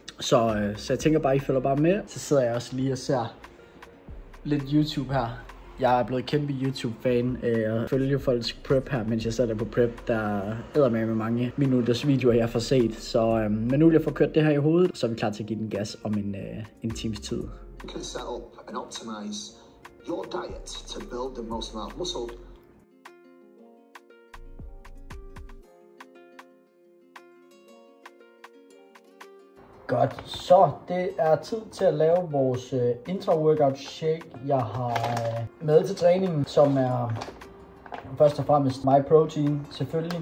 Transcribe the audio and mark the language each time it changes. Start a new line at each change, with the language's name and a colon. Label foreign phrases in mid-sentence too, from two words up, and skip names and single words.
Danish: Så jeg tænker bare, I følger bare med. Så sidder jeg også lige og ser lidt YouTube her. Jeg er blevet kæmpe YouTube-fan og følger folks prep her, mens jeg sidder der på prep. Der æder med mange minutters videoer, jeg får set. Så men nu vil jeg få kørt det her i hovedet, så er vi klar til at give den gas om en times tid.
English: You can set up and optimize your diet to build the most amount of muscle.
Danish: Godt, så det er tid til at lave vores intra-workout shake. Jeg har med til træningen, som er først og fremmest MyProtein, selvfølgelig.